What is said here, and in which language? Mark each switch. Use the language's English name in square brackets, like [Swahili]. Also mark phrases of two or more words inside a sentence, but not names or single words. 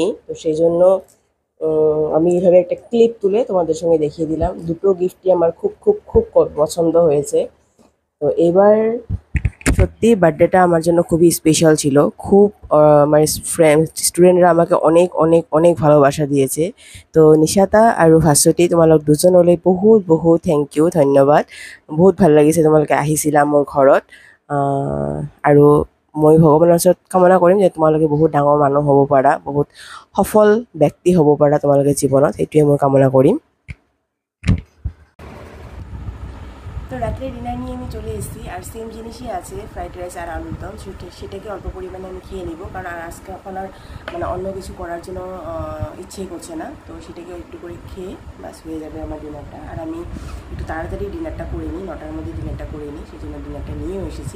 [Bangla] তো সেই জন্য আমি এইভাবে একটা ক্লিপ তুলে তোমাদের সঙ্গে দেখিয়ে দিলাম। দুটো গিফটই আমার খুব খুব খুব পছন্দ হয়েছে। তো এবার সত্যি বার্থডেটা আমার জন্য খুবই স্পেশাল ছিল। খুব আমার [English] friend students [Bangla] আমাকে অনেক অনেক অনেক ভালোবাসা দিয়েছে। [Assamese] তো নিশাতা আৰু ভাস্বতী, তোমালোক দুজনলৈ বহুত বহুত [English] thank you, [Assamese] ধন্যবাদ। বহুত ভাল লাগিছে তোমালোকে আহিছিলা মোৰ ঘৰত। আৰু মই ভগৱানৰ ওচৰত কামনা কৰিম যে তোমালোকে বহুত ডাঙৰ মানুহ হ'ব পাৰা, বহুত সফল ব্যক্তি হ'ব পাৰা তোমালোকে জীৱনত, সেইটোৱে মই কামনা কৰিম। [Bangla] তো রাত্রে ডিনার নিয়ে আমি চলে এসেছি, আর সেম জিনিসই আছে, [English] fried rice [Bangla] আর আলুর দম। সেটাকে অল্প পরিমাণে আমি খেয়ে নিব, কারণ আর আজকে এখন আর মানে অন্য কিছু করার জন্য ইচ্ছেই করছে না। তো সেটাকে একটু করে খেয়ে বাস হয়ে যাবে আমার ডিনারটা। আর আমি একটু তাড়াতাড়ি ডিনারটা করে নিই, 9টার মধ্যে ডিনারটা করে নিই, সেই জন্য ডিনারটা নিয়েও এসেছি।